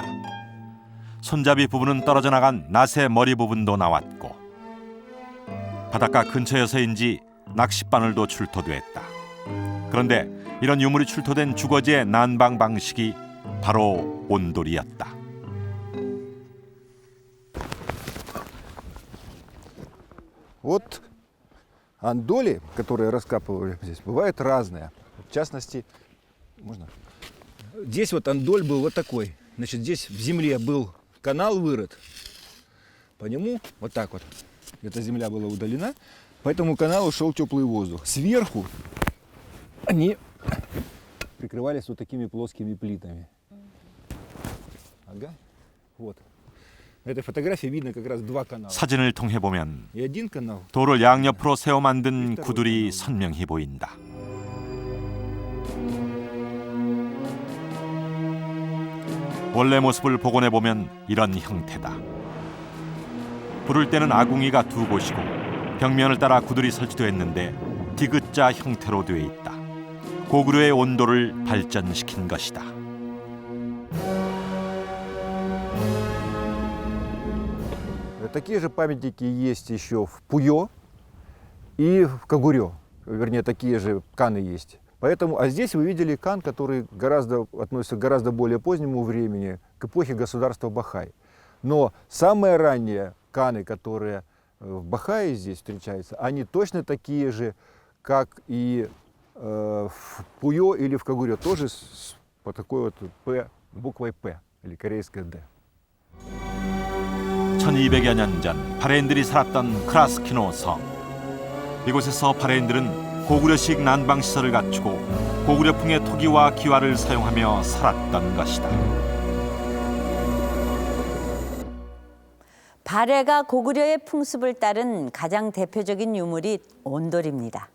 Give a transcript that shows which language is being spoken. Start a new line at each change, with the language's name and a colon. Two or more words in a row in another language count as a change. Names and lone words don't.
Korean: 손잡이 부분은 떨어져 나간 낫의 머리 부분도 나왔고 바닷가 근처여서인지 낚싯바늘도 출토됐다. 그런데 이런 유물이 출토된 주거지의 난방 방식이 바로 온돌이었다.
Russian: Вот андоли, которые раскапывали здесь, бывают разные. В частности, можно? Здесь вот андоль был вот такой. Значит, здесь в земле был канал вырыт. По нему вот так вот. Эта земля была удалена. По этому каналу шел теплый воздух. Сверху они прикрывались вот такими плоскими плитами. Ага. Вот. На этой фотографии видно как раз два канала.
Korean: 사진을 통해 보면
Russian: И один канал.
Korean: 돌을 양옆으로 세워 만든 구들이 선명히 보인다. 원래 모습을 복원해 보면 이런 형태다. 부를 때는 아궁이가 두 곳이고 벽면을 따라 구들이 설치됐는데 디귿자 형태로 되어 있다. 고구려의 온도를 발전시킨 것이다.
Russian: Такие же памятники есть еще в Пуё и в Кагурё. Вернее, такие же каны есть. Поэтому, а здесь вы видели кан, который относится к гораздо более позднему времени, к эпохе государства Бахай. Но самые ранние каны, которые в Бахае здесь встречаются, они точно такие же, как и в Пуё или в Кагурё, тоже по такой вот П, буквой П, или корейская Д.
Korean: 1200여 년 전 발해인들이 살았던 크라스키노 성. 이곳에서 발해인들은 고구려식 난방시설을 갖추고 고구려풍의 토기와 기와를 사용하며 살았던 것이다. 발해가 고구려의 풍습을 따른 가장 대표적인 유물이 온돌입니다.